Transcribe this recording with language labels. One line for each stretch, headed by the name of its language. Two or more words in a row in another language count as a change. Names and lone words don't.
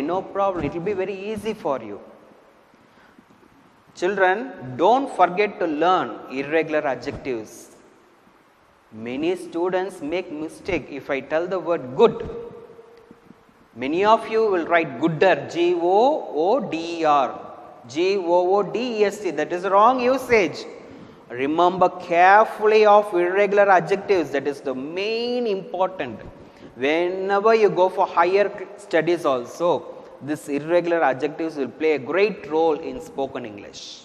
English: No problem. It will be very easy for you. Children, don't forget to learn irregular adjectives. Many students make mistake if I tell the word good. Many of you will write gooder, G-O-O-D-E-R, G-O-O-D-E-S-T. That is wrong usage. Remember carefully of irregular adjectives. That is the main important. Whenever you go for higher studies also, these irregular adjectives will play a great role in spoken English.